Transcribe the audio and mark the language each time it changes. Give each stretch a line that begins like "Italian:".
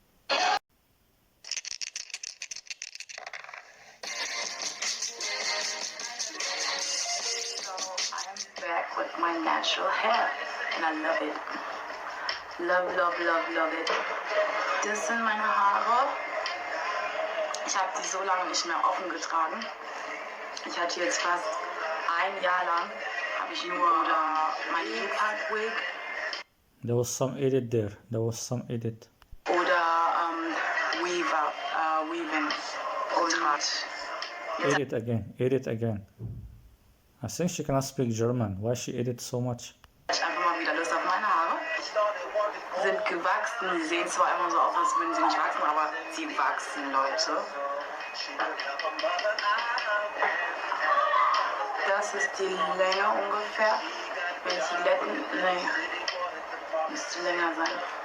English: so I'm back with my natural hair, and I love it. Love, love, love, love it.
German: Das sind meine Haare. Ich habe die so lange nicht mehr offen getragen. Ich hatte jetzt fast ein Jahr lang, habe ich nur mein Leopard Wig
English: There was some edit there. There was some edit.
German: oder Weaving getragen.
English: Edit again. Edit again. I think she cannot speak German. Why she edit so much?
German: Ich habe einfach mal wieder Lust auf meine Haare. Sind gewachsen. Sie sehen zwar immer so aus, als würden sie nicht wachsen, aber sie wachsen, Leute. Das ist die Länge ungefähr. Wenn ich die Länge müsste länger sein.